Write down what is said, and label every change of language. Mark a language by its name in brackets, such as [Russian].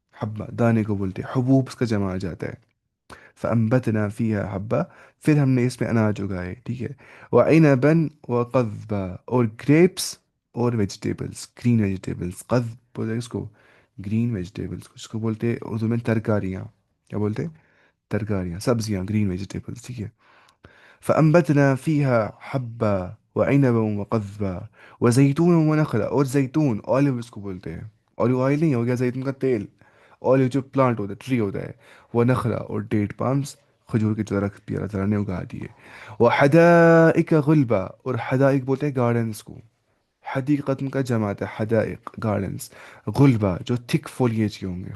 [Urdu] حبا دانے کو بولتے ہیں، حبوب اس کا جمع آ جاتا ہے. [Arabic] فانبتنا فیہا حبا. [Urdu] پھر ہم نے اس میں اناج اگائے. ٹھیک ہے. [Arabic] وعنبا وقضبا. [Urdu] اور گریپس اور ویجیٹیبلس، گرین ویجیٹیبلس. قضب بولتے ہیں اس کو؟ Green vegetables. اس کو بولتے ہیں اردو میں ترکاریاں. کیا بولتے ہیں؟ ترکاریاں، سبزیاں، گرین ویجیٹیبلس. ٹھیک ہے. [Arabic] فأنبتنا فيها حبا وعنبا وقضبا وزيتون ونخلا. [Urdu] اور زیتون، آلو اس کو بولتے ہیں. آلو آئل نہیں، ہو گیا زیتون کا تیل. آلو جو پلانٹ ہوتا ہے، ٹری ہوتا ہے. وہ نخلا اور ڈیٹ پامس، کھجور کے درخت بھی اللہ تعالیٰ نے اگا دیے. وہ [Arabic] حدائق غلبا. [Urdu] اور حدائق بولتے ہیں گارڈنس کو. حدیقت کا جماعت ہے حدائق، گارڈنس. غلبا جو تھک فولیج کے ہوں گے.